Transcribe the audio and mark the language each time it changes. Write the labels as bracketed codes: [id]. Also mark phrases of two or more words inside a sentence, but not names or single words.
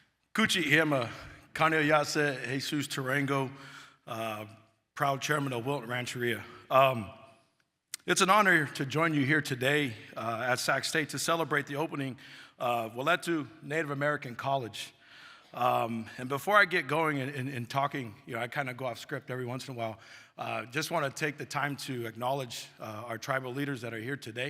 [en] Kuchi Hema, Kaneyase Jesus Tarango, proud chairman of Wileety Rancheria. It's an honor to join you here today at Sac State to celebrate the opening of Wileety Native American College. And before I get going in talking, I kind of go off script every once in a while. Just want to take the time to acknowledge our tribal leaders that are here today.